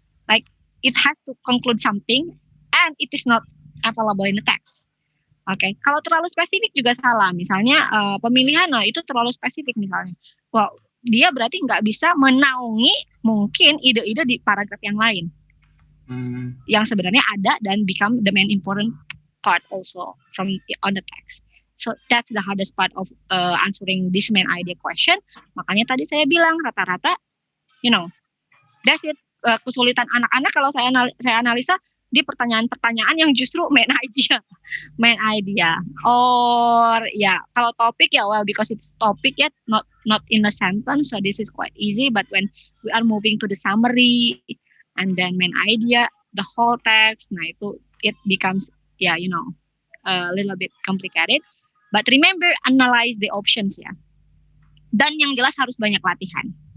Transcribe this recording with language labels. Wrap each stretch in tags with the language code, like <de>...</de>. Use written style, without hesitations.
<en>Like, it has to conclude something, and it is not available in the text.</en> <id>Oke, kalau terlalu spesifik juga salah. Misalnya, pemilihan, itu terlalu spesifik misalnya. Well, dia berarti nggak bisa menaungi mungkin ide-ide di paragraf yang lain. Yang sebenarnya ada dan</id> <en>become the main important part also on the text. So that's the hardest part of answering this main idea question.</en> <id>Makanya tadi saya bilang rata-rata,</id> <en>that's it.</en> <id>Kesulitan anak-anak kalau saya analisa di pertanyaan-pertanyaan yang justru main idea.</id> <en>Or</en> <id>kalau topik</id> <en>well because it's topic yet not in a sentence, so this is quite easy. But when we are moving to the summary and then main idea, the whole text,</en> <id>nah itu</id> <en>it becomes a little bit complicated. But remember, analyze the options ya.</en> <id>Dan yang jelas harus banyak latihan.</id>